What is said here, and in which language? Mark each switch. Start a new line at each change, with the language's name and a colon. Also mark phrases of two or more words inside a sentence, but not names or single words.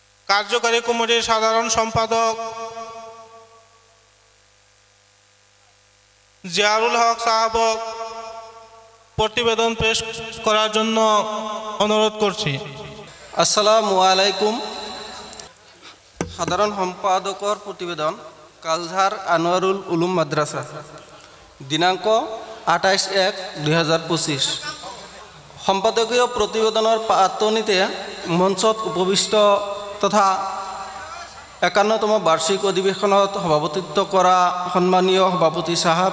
Bangla: কার্যকরী কমিটির সাধারণ সম্পাদক জিয়ারুল হক সাহাবক প্রতিবেদন পেশ করার জন্য অনুরোধ করছি।
Arabic: السلام عليكم.
Assamese: সাধারণ সম্পাদকৰ প্ৰতিবেদন কালঝাৰ আনোয়ারুল উলুম মাদ্রাসা দিনাংক 28/1/2025। সম্পাদকীয় প্ৰতিবেদনৰ পাতনিতে মঞ্চত উপবিষ্ট তথা 51তম বাৰ্ষিক অধিৱেশনত সভাপতিত্ব কৰা সন্মানীয় সভাপতি সাহেব,